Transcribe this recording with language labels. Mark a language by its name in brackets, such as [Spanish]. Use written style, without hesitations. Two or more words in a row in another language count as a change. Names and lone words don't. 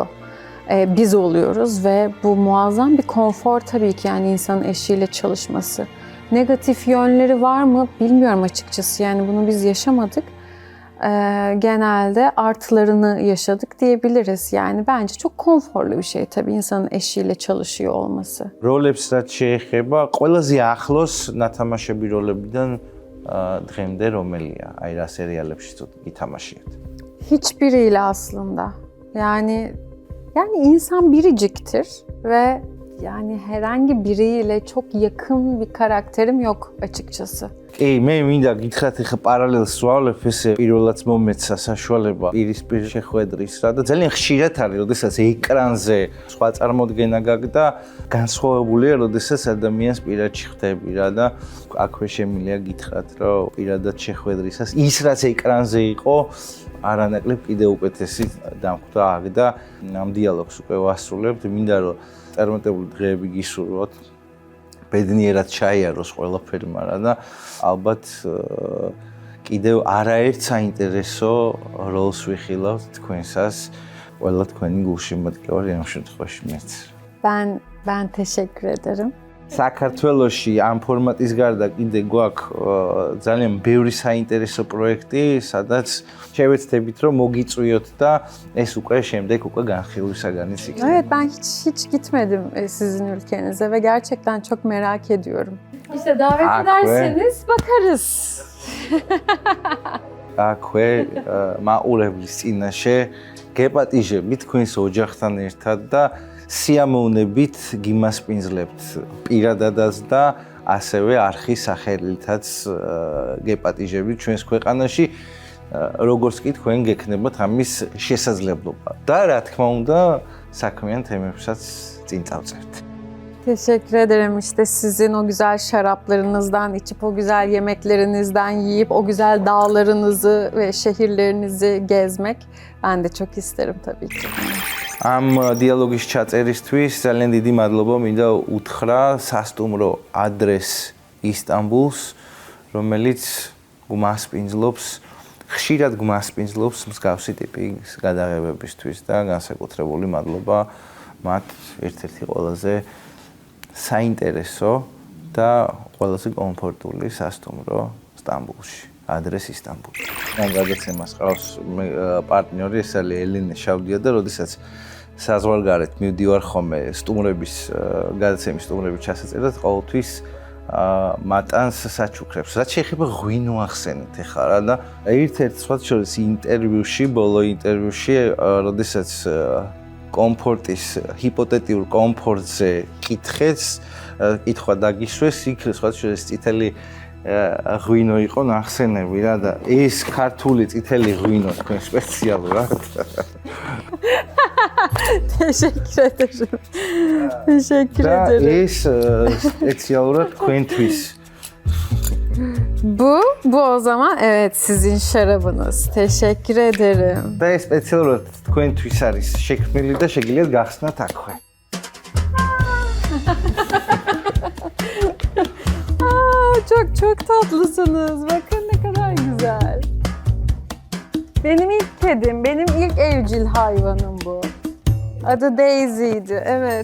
[Turkish] Biz oluyoruz ve bu muazzam bir konfor tabii ki yani insanın eşiyle çalışması. Negatif yönleri var mı bilmiyorum açıkçası yani bunu biz yaşamadık. Genelde artılarını yaşadık diyebiliriz. Yani bence çok konforlu bir şey tabii insanın eşiyle çalışıyor olması. [Georgian] როლებს რაც შეეხება, ყველაზე ახლოს ნათამაშები როლებიდან დღემდე რომელია? აი რა სერიალებში გითამაშიეთ? [Turkish] Hiçbiriyle aslında. Yani insan biriciktir ve yani herhangi biriyle çok yakın bir karakterim yok açıkçası. [Georgian] კი, მე მინდა გითხრათ ახლა პარალელს ვავლებ ესე პირველად მომეცა საშუალება პირისპირ შეხვედრის რა და ძალიან ხშირად არის, როდესაც ეკრანზე სხვა წარმოდგენა გაგდა, განსხვავებულია, როდესაც ადამიანს პირადში ხვდები რა და აქვე შემიძლია გითხრათ, რომ პირადად შეხვედრისას ის რაც ეკრანზე იყო, არანაკლებ კიდე უკეთესი დამხვდა აქ და ამ დიალოგს უკვე ვასრულებთ, მინდა რომ წარმატებული დღეები გისურვოთ. ბედნიერად ჩაიაროს ყველაფერი, მაგრამ და ალბათ კიდევ არაერთ საინტერესო როლს ვიხილავთ თქვენსას, ყველა თქვენი გულშემატკივარი ამ შემთხვევაში მეც. [Turkish] Ben teşekkür ederim. [Georgian] საქართველოში ამ ფორმატის გარდა კიდე გვაქვს ძალიან ბევრი საინტერესო პროექტი, სადაც შევეცდებით რომ მოგიწვიოთ და ეს უკვე შემდეგ უკვე განხილვისაგანიც იქნება. [Turkish] Evet, ben hiç gitmedim sizin ülkenize ve gerçekten çok merak ediyorum. İşte davet ederseniz bakarız. [Georgian] აქვე მაყურებლის წინაშე გეპატიჟებით თქვენს ოჯახთან ერთად და სიამოვნებით გიმასპინძლებთ პირადადაც და ასევე არხის სახელითაც გეპატიჟებით ჩვენს ქვეყანაში, როგორც კი თქვენ გექნებათ ამის შესაძლებლობა. და რა თქმა უნდა, საქმიან თემებსაც წინ წავწერთ. [Turkish] Teşekkür ederim işte sizin o güzel şaraplarınızdan içip o güzel yemeklerinizden yiyip o güzel dağlarınızı ve şehirlerinizi gezmek ben de çok isterim tabii ki. [Georgian] ამ დიალოგის ჩაწერისთვის ძალიან დიდი მადლობა მინდა უთხრა სასტუმრო ადრეს ისტანბულს, რომელიც გმასპინძლობს, ხშირად გმასპინძლობს მსგავსი ტიპის გადაღებებისთვის და განსაკუთრებული მადლობა მათ ერთ-ერთი ყველაზე საინტერესო და ყველაზე კომფორტული სასტუმრო სტამბულში. [Turkish] Adres İstanbul. [Georgian] Mən გადაცემას ყავს პარტნიორი, ეს არის ელენე შავდია და როდესაც საზღვარგარეთ მივდივარ ხოლმე სტუმრების გადაცემის სტუმრების ჩასაწერად ყოველთვის მატანს საჩუქრებს. რაც შეეხება ღვინო ახსენეთ ახლა რა და ერთ-ერთ სხვა შორის ინტერვიუში, ბოლო ინტერვიუში, როდესაც კომფორტის ჰიპოთეტიურ კომფორტზე კითხვა დაგისვეს, იქ სხვა შორის წითელი ღვინო იყო ნახსენები რა და ეს ქართული წითელი ღვინო თქვენ სპეციალურად. [Turkish] Teşekkür ederim. Teşekkür ederim. [Georgian] ეს სპეციალურად თქვენთვის. [Turkish] Bu o zaman evet sizin şarabınız. Teşekkür ederim. [Georgian] და ეს სპეციალურად თქვენთვის არის შექმნილი და შეგიძლიათ გახსნათ აქვე. [Turkish] Çok tatlısınız. Bakın ne kadar güzel. Benim ilk kedim, benim ilk evcil hayvanım bu. Adı Daisy'ydi, evet.